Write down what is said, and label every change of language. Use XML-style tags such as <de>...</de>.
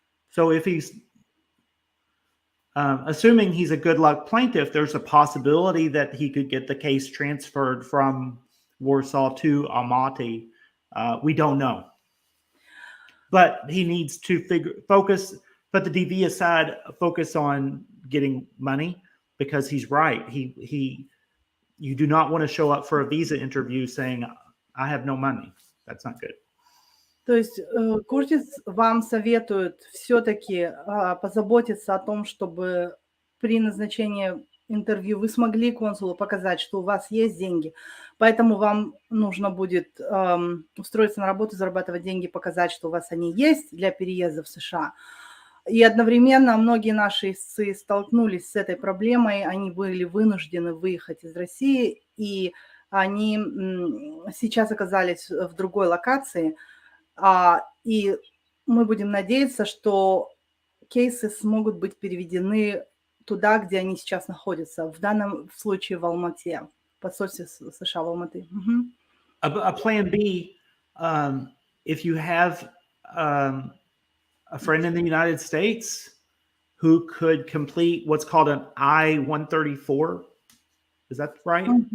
<en>So if he's assuming he's a good luck plaintiff, there's a possibility that he could get the case transferred from Warsaw to Almaty. We don't know. But he needs to focus, put the DV aside, focus on getting money, because he's right. You do not want to show up for a visa interview saying, I have no money. That's not good.</en> <ru>То есть Куртис вам советует все-таки позаботиться о том, чтобы при назначении интервью вы смогли консулу показать, что у вас есть деньги. Поэтому вам нужно будет устроиться на работу, зарабатывать деньги, показать, что у вас они есть для переезда в США. И одновременно многие наши истцы столкнулись с этой проблемой, они были вынуждены выехать из России, и они сейчас оказались в другой локации. И мы будем надеяться, что кейсы смогут быть переведены туда, где они сейчас находятся. В данном случае в Алмате, в посольстве США в Алматы.</ru> <en>A plan B, if you have a friend in the United States who could complete what's called an I-134, is that right?</en>